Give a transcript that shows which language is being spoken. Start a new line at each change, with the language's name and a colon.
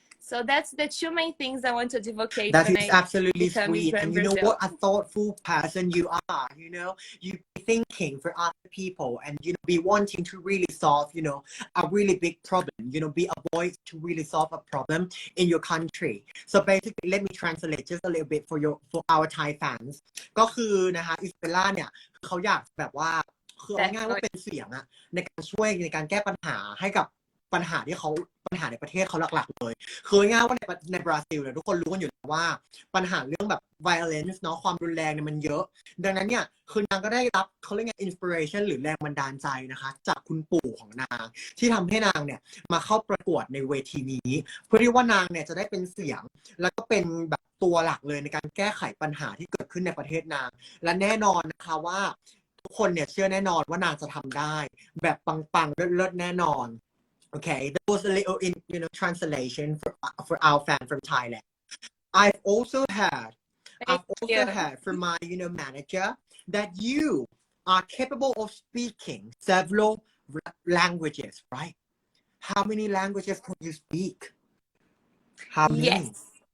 English: So that's the two main things I want to advocate. That is absolutely sweet. Grand And you know Brasil. what a thoughtful person you are, you know, you be thinking for other people and, you know, be wanting to really solve, you know, a really big problem, you know, be a voice to really solve a problem in your country. So basically, let me translate just a little bit for our Thai fans
Thai: ก็คือนะคะอิสเบลล่าเนี่ยเขาอยากแบบว่าคือเอาง่ายว่าเป็นเสียงอะในการช่วยในการแก้ปัญหาให้กับปัญหาในประเทศเขาหลักๆเลยคือง่ายว่าในบราซิลเนี่ยทุกคนรู้กันอยู่แล้วว่า ปัญหาเรื่องแบบ violence เนาะความรุนแรงเนี่ยมันเยอะดังนั้นเนี่ยคือนางก็ได้รับเขาเรียกไง inspiration หรือแรงบันดาลใจนะคะจากคุณปู่ของนางที่ทำให้นางเนี่ยมาเข้าประกวดในเวทีนี้เพื่อที่ว่านางเนี่ยจะได้เป็นเสียงแล้วก็เป็นแบบตัวหลักเลยในการแก้ไขปัญหาที่เกิดขึ้นในประเทศนางและแน่นอนนะคะว่าทุกคนเนี่ยเชื่อแน่นอนว่านางจะทำได้แบบปังๆเลิศๆแน่นอน
English: Okay, that was a little translation for our fan from Thailand. I've also heard from my manager that you are capable of speaking several languages, right? How many languages can you speak? How many? Yes.